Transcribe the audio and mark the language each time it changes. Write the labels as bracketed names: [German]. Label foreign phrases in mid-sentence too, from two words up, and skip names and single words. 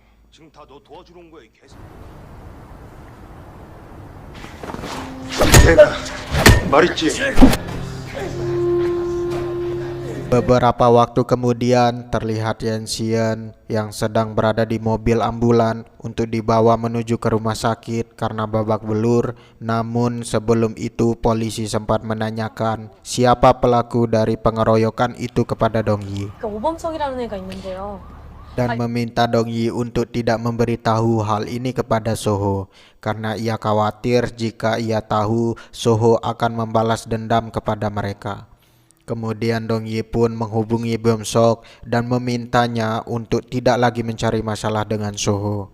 [Indonesian] Beberapa waktu kemudian terlihat Yang Xian yang sedang berada di mobil ambulan untuk dibawa menuju ke rumah sakit karena babak belur. Namun sebelum itu polisi sempat menanyakan siapa pelaku dari pengeroyokan itu kepada Dong Yi [Korean] 그러니까 오범석이라는 애가 있는데요. [Indonesian] dan meminta Dong Yi untuk tidak memberitahu hal ini kepada Soho karena ia khawatir jika ia tahu Soho akan membalas dendam kepada mereka. Kemudian Dong Yi pun menghubungi Beomsok dan memintanya untuk tidak lagi mencari masalah dengan Soho.